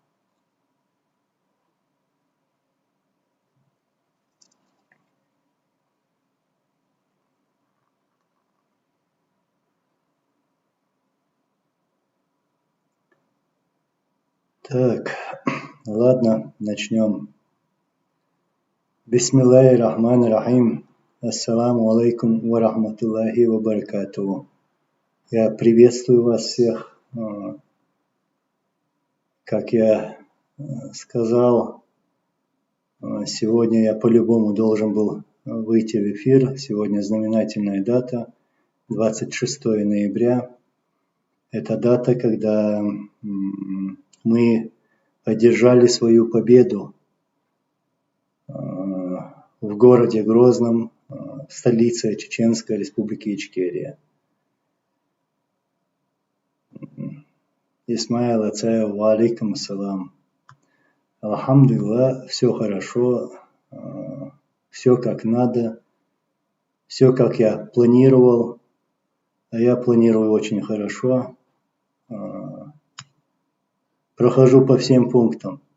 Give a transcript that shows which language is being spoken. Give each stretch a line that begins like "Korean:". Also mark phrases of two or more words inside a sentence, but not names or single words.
Russian: Так, ладно, начнем.
Arabic: بسم الله الرحمن الرحيم. السلام عليكم ورحمة الله وبركاته.
Russian: Я приветствую вас всех. Как я сказал, сегодня я по-любому должен был выйти в эфир. Сегодня знаменательная дата, 26 ноября. Это дата, когда мы одержали свою победу в городе Грозном, столице Чеченской Республики Ичкерия.
Arabic: Исмаил Ацаев, وعليكم السلام.
Russian: Алхамдулилlah, все хорошо, все как надо, все как я планировал, а я планирую очень хорошо. Прохожу по всем пунктам.